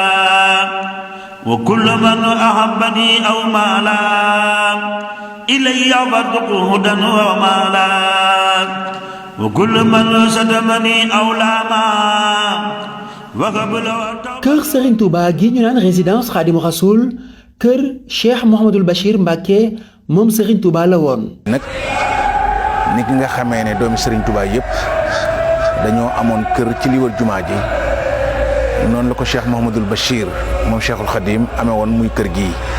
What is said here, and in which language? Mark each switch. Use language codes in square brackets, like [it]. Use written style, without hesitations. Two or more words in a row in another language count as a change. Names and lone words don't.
[ar] وكل من أحبني أو مالا إلي فارزقه هدى ومالا وكل من شتمني أو لاما وقبل [wo] kër Serigne Touba gi ñu naan résidence Khadimou Rassoul kër Cheikh Mouhamadul Bachir Mbacké moom Serigne Touba la woon. nag nit nga xamee ne doomi Serigne Touba yëpp dañoo amoon kër ci li wër jumaa ji noonu la ko Cheikh Mouhamadul Bachir moom Cheikhul Khadim amee woon muy kër gii